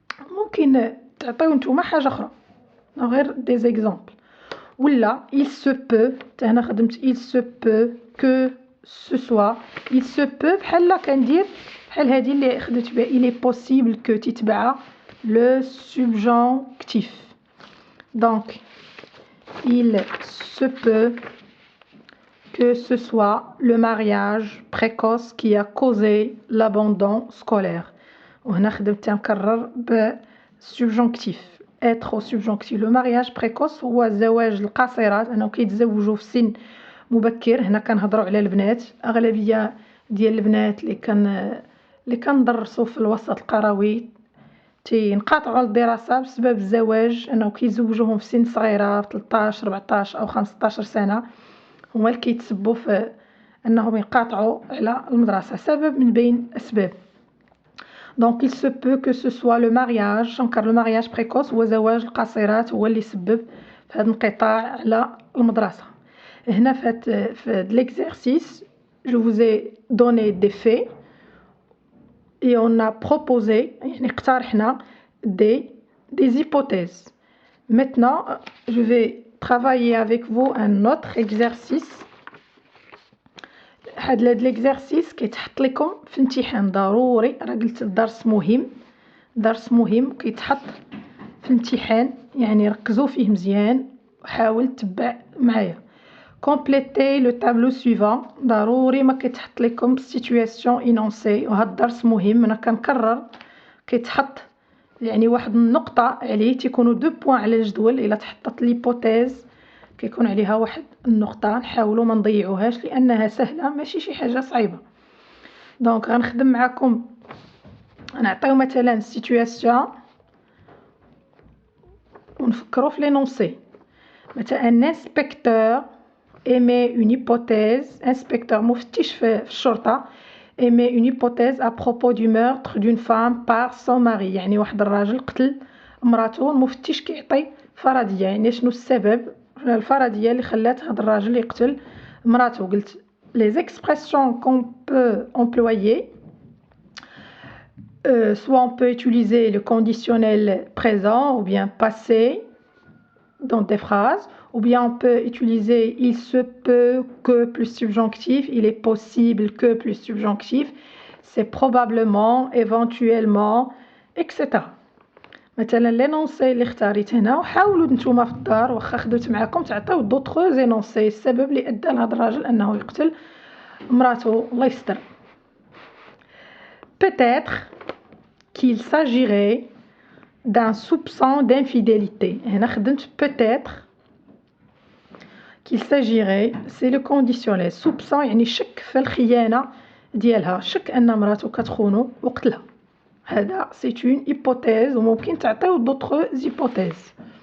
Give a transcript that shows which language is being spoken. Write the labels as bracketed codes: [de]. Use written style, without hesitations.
[ar] ممكن تعطيو نتوما حاجة اخرى غير دي زيكزامبل، ولا il se peut، هنا خدمت [fr] il se peut que ce soit، [ar] il se peut بحال كندير بحال هذه اللي خدمت بها [fr] il est possible que [ar] تتبعها le subjonctif. [fr] donc il se peut que ce soit le mariage précoce qui a causé l'abandon scolaire. [ar] وهنا خدمت نكرر ب subjonctif [fr] être au subjonctif. [ar] le mariage précoce هو زواج القاصرات، انه كيتزوجوا في سن مبكر. هنا كنهضروا على البنات، اغلبيه ديال البنات اللي كندرسوا في الوسط القروي تينقطعوا الدراسه بسبب الزواج، انه كيزوجوهم في سن صغيره 13 14 او 15 سنه، هما اللي كيتسببوا في انهم ينقطعوا على المدرسه، سبب من بين اسباب. [fr] donc il se peut que ce soit le mariage، car le mariage précoce [ar] هو زواج القاصرات هو اللي يسبب في هذا الانقطاع على المدرسه. هنا في [fr] l'exercice je vous ai donné des faits et on a proposé، [ar] يعني اقترحنا [fr] des hypothèses. maintenant je vais travailler avec vous un autre exercice [ar] هاد ليكزارسيس كيتحط لكم في امتحان ضروري. راه قلت الدرس مهم، درس مهم كيتحط في امتحان، يعني ركزوا فيه مزيان وحاول تتبع معايا. كومبليتي لو تابلو سويفون، ضروري ما كيتحط لكم سيتوياسيون انونسي. وهاد الدرس مهم، انا كنكرر كيتحط يعني واحد النقطه عليه، تيكونوا 2 بوين على الجدول. الا تحطت ليبوتيز كيكون عليها واحد النقطه. نحاولوا ما نضيعوهاش لانها سهله ماشي شي حاجه صعيبه. دونك غنخدم معكم، نعطيو مثلا سيتوياسيون ونفكروا في لينونسي. [fr] مثلا ان انسبكتور émet une hypothèse. [ar] انسبكتور مفتش في الشرطه [fr] émet une hypothèse à propos du meurtre d'une femme par son mari. [ar] يعني واحد الراجل قتل مراته، المفتش كيعطي فرضيه يعني شنو السبب الفرضيه اللي خلات هذا الراجل يقتل مراته. [fr] قلت les expressions qu'on peut employer, soit on peut utiliser le conditionnel présent ou bien passé dans des phrases, ou bien on peut utiliser il se peut que plus subjonctif, il est possible que plus subjonctif, c'est probablement, éventuellement, etc. [ar] مثلا لينونسي اللي اختاريت هنا، وحاولوا نتوما في الدار واخا خدمت معكم تعطيو دوطخ زينونسي السبب اللي ادى لهذا الراجل انه يقتل مراته الله يستر. [fr] peut-être qu'il s'agirait d'un soupçon d'infidélité. [ar] هنا خدمت [fr] peut-être qu'il s'agirait، c'est le conditionnel. [ar] soupçon يعني شك في الخيانه ديالها، شك ان مراته كتخونو وقتلها. هذا [fr] c'est une hypothèse [ar] وممكن تعطيو [fr] d'autres hypothèses.